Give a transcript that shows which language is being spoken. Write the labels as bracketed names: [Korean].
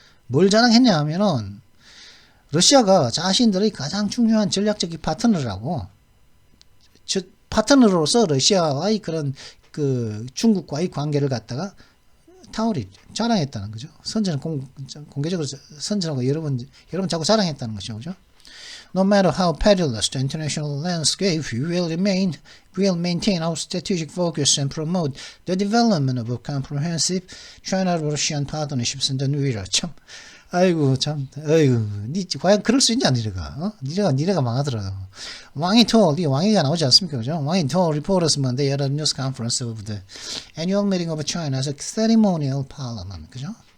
[Korean] 뭘 자랑했냐 하면은, 러시아가 자신들의 가장 중요한 전략적인 파트너라고, 파트너로서 러시아와의 그런 그 중국과의 관계를 갖다가 타올이 자랑했다는 거죠. 공개적으로 선전하고 여러 번 자꾸 자랑했다는 거죠. 그죠? [English] No matter how perilous the international landscape, we will maintain our strategic focus and promote the development of a comprehensive China-Russian partnerships in the new era. [Korean] 참, 니 과연 그럴 수 있냐, 니네가, 니네가 망하더라. 왕이가 나오지 않습니까, 그죠? [English] 왕이 told reporters Monday at a news conference of the annual meeting of China's ceremonial parliament, 그죠?